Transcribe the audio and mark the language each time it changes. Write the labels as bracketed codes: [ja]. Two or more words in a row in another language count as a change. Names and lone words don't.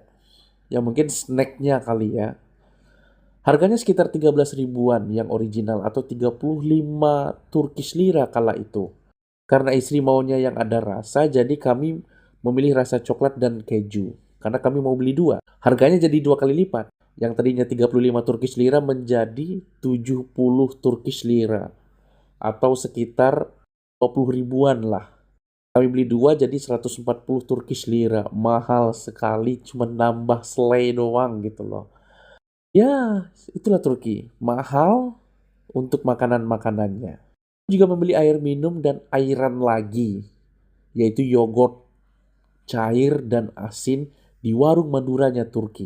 [id] Ya mungkin snacknya kali ya. Harganya sekitar 13 ribuan yang original atau 35 [en] Turkish lira [id] kala itu. Karena istri maunya yang ada rasa, jadi kami memilih rasa coklat dan keju. Karena kami mau beli dua. Harganya jadi 2 kali lipat. Yang tadinya 35 [en] Turkish lira [id] menjadi 70 [en] Turkish lira. [id] Atau sekitar 20 ribuan lah. Kami beli dua jadi 140 [en] Turkish lira. [id] Mahal sekali, cuma nambah selai doang gitu loh. Ya, itulah Turki. Mahal untuk makanan-makanannya. Juga membeli air minum dan airan lagi, yaitu yogurt cair dan asin di warung Maduranya Turki.